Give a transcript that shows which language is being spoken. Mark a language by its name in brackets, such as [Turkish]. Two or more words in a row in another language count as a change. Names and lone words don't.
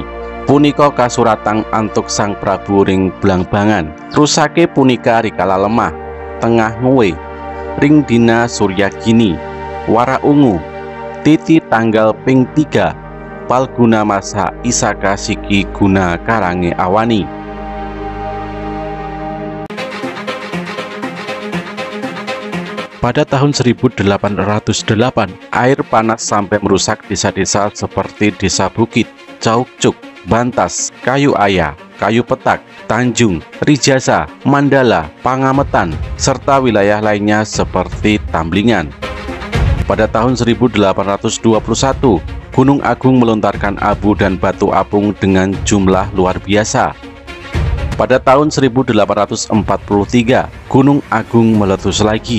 [Balinese] Punika kasuratang antuk Sang Prabu ring Blangbangan. Rusake punika rikala lemah, tengah nguwe, ring dina Suryagini, wara ungu, titi tanggal ping 3, Palguna masa Isaka siki guna karange awani. [Indonesian] Pada tahun 1808, air panas sampai merusak desa-desa seperti Desa Bukit, Caucuk, Bantas, Kayu Aya, Kayu Petak, Tanjung, Rijasa, Mandala, Pangametan, serta wilayah lainnya seperti Tamblingan. Pada tahun 1821, Gunung Agung melontarkan abu dan batu apung dengan jumlah luar biasa. Pada tahun 1843, Gunung Agung meletus lagi.